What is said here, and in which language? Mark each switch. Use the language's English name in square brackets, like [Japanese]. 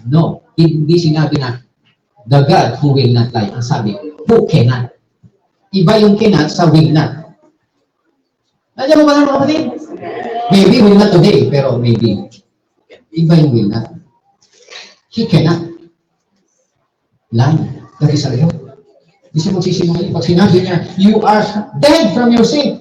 [English] No, [Filipino] hindi sinabi na, [English] the God who will not lie. [Filipino] Ang sabi, [English] who cannot. [Filipino] Iba yung cannot sa will not. Nandiyan mo ba mga kapatid? [English] Maybe will not today, pero maybe. [Filipino] Iba yung [English] will not. He cannot lie. [Filipino] Dahil sa iyo. Hindi siya magsisinungaling. Pag sinabi niya, [English] you are dead from your sin.